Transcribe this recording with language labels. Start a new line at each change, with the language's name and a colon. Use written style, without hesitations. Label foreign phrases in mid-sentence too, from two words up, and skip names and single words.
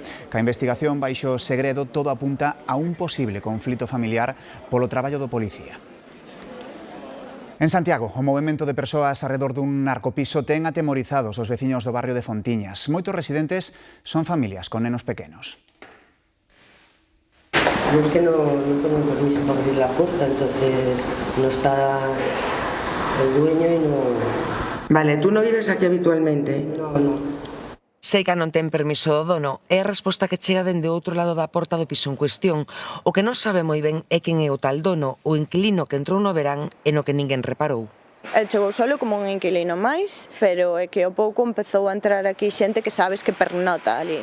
Galician: Ca investigación baixo segredo todo apunta a un posible conflito familiar polo traballo do policía. En Santiago, o movemento de persoas arredor dun narcopiso ten atemorizados os veciños do barrio de Fontiñas. Moitos residentes son familias con nenos pequenos.
Spanish: Es que no tengo permiso para abrir la puerta, entonces no está el dueño y no...
Galician: Vale, tú non vives aquí habitualmente? No. Sei que non ten permiso do dono, é a resposta que chega dende outro lado da porta do piso en cuestión. O que non sabe moi ben é quen é o tal dono, o inquilino que entrou no verán e no que ninguén reparou. El chegou solo como un inquilino máis, pero é que ao pouco empezou a entrar aquí xente que sabes que pernota ali.